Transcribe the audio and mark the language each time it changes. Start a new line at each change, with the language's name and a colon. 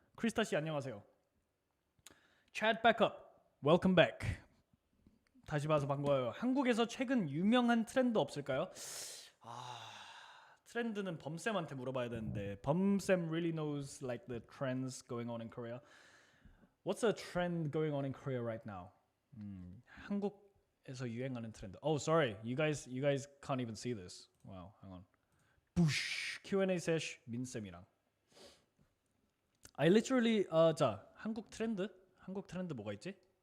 Korean: Krista 씨 안녕하세요.
English: Chat back up. Welcome back.
Korean: 다시 봐서 반가워요. 한국에서 최근 유명한 트렌드 없을까요? 트렌드는 범쌤한테 물어봐야 되는데
English: 범쌤 really knows like the trends going on in Korea. What's a trend going on in Korea right now?
Korean: 한국에서 유행하는 트렌드.
English: Oh, sorry. You guys can't even see this. Wow, hang on. Boosh. Q&A sesh 민쌤이랑. I literally
Korean: 자, 한국 트렌드 뭐가 있지?